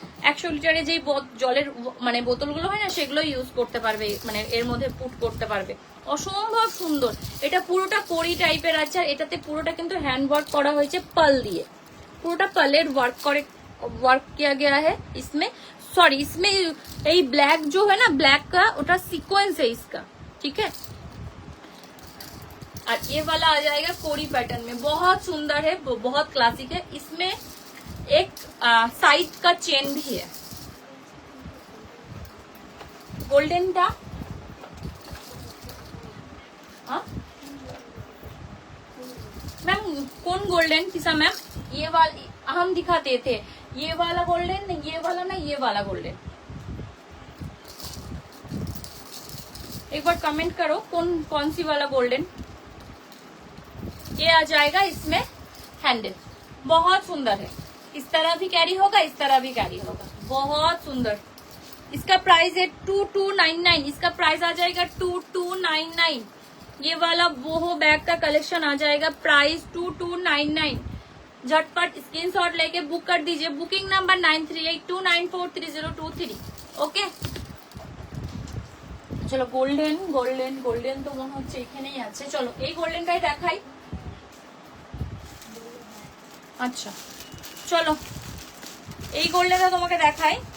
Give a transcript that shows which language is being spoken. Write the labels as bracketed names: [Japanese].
[Bangla] 100 লিটারে যেই জলের মানে বোতলগুলো হয় না, সেগুলো ইউজ করতে পারবে, মানে এর মধ্যে পুট করতে পারবে, অসম্ভব সুন্দর। এটা পুরোটা কড়ি টাইপের আছে, আর এটাতে পুরোটা কিন্তু হ্যান্ড ওয়ার্ক করা হয়েছে পাল দিয়ে, পুরোটা পালের [Hindi] वर्क किया गया है इसमें। सॉरी, इसमें यही ब्लैक जो है ना, ब्लैक का उटा सीक्वेंस है इसका, ठीक है। और ये वाला आ जाएगा कोरी पैटर्न में, बहुत सुंदर है, बहुत क्लासिक है। इसमें एक साइड का चेन भी है, गोल्डन था, मैम कौन गोल्डन किसा मैम, ये वाला हम दिखाते थे, ये वाला गोल्डन, ये वाला ना, ये वाला गोल्डन। एक बार कमेंट करो कौन सी वाला गोल्डन। ये आ जाएगा इसमें हैंडल, बहुत सुंदर है, इस तरह भी कैरी होगा, इस तरह भी कैरी होगा, बहुत सुंदर। इसका प्राइस है 2299, इसका प्राइस आ जाएगा 2299। ये वाला वो बैग का कलेक्शन आ जाएगा, प्राइस 2299, झटपट स्क्रीनशॉट लेके बुक कर दीजिए। Booking number 9382943023। [Bangla] ओके চলো গোল্ডেন গোল্ডেন গোল্ডেন তো মনে হচ্ছে এখানেই আছে। চলো এই গোল্ডেনটাই দেখাই। আচ্ছা চলো এই গোল্ডেনটা তোমাকে দেখাই।